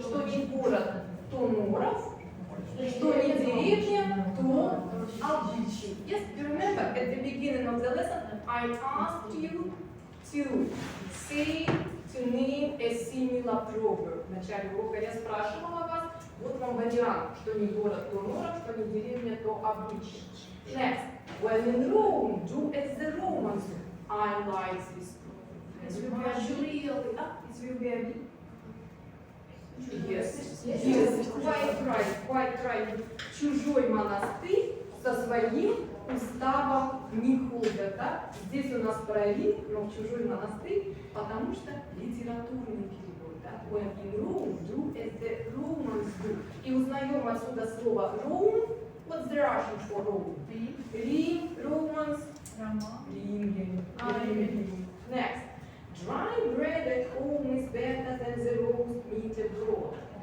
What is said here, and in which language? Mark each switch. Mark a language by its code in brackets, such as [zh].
[ru] Что не город, то норов, что не деревня, то обычай. [en] Yes, you remember at the beginning of the lesson, I asked you to say, to name a similar proverb. [ru] В начале урока я спрашивала вас, вот вам вариант, что не город, то норов, что не деревня, то обычай. [en] Next, when in Rome, do as the Romans do. I like this proverb. It will be a Yes, quite right. [ru] Чужой монастырь со своим уставом не ходят, да? Здесь у нас проявил, но в чужой монастырь, потому что литературный перевод, да? [en] When in Rome, do as the Romans do. [ru] И узнаем отсюда слово Rome. [en] What's the Russian for Rome? [ru] Рим, Romans, Римляне. [en] Next. Dry bread at home is better than the roast meat abroad.